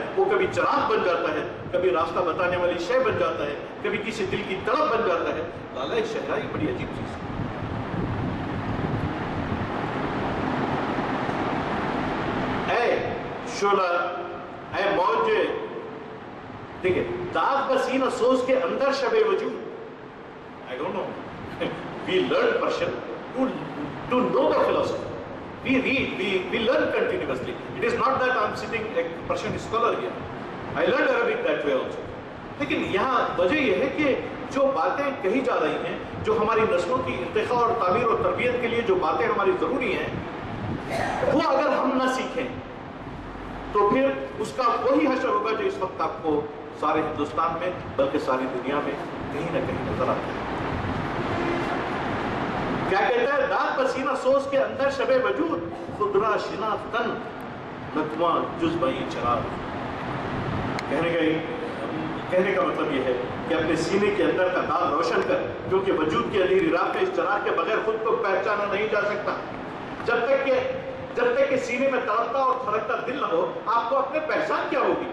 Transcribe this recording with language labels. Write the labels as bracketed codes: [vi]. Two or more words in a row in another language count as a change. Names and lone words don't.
[ur] وہ کبھی چراغ بن جاتا ہے, کبھی راستہ بتانے والی شے بن جاتا ہے, کبھی کسی دل کی تڑپ بن جاتا ہے. لالۂ صحرائی بڑی عجیب چیز ہے. اے شعلہ, اے موج, دیکھیں [fa] داغ بسینہ سوز کے اندر شب وجود. [en] I don't know. We learn Persian to know the philosophy. We read, we learn continuously. It is not that I'm sitting a Persian scholar here. I learned Arabic that way also. [ur] لیکن یہاں وجہ یہ ہے کہ جو باتیں کہی جا رہی ہیں, جو ہماری نسلوں کی ارتقاء اور تعمیر اور تربیت کے لیے جو باتیں ہماری ضروری ہیں, وہ اگر ہم نہ سیکھیں تو پھر اس کا وہی حشر ہوگا جو اس وقت آپ کو سارے ہندوستان میں بلکہ ساری دنیا میں کہیں نہ کہیں نظر آتا ہے. کیا کہتا ہے؟ [fa] داغ پسینہ سوز کے اندر شب وجود, خود را شناختن نتواں جز بئی چراغ. [ur] کہنے کا مطلب یہ ہے کہ اپنے سینے کے اندر کا داغ روشن کر, کیونکہ وجود کی اندھیری رات میں اس چراغ کے بغیر خود کو پہچانا نہیں جا سکتا. جب تک کہ سینے میں تڑپتا اور دھڑکتا دل نہ ہو, آپ کو اپنے پہچان کیا ہوگی؟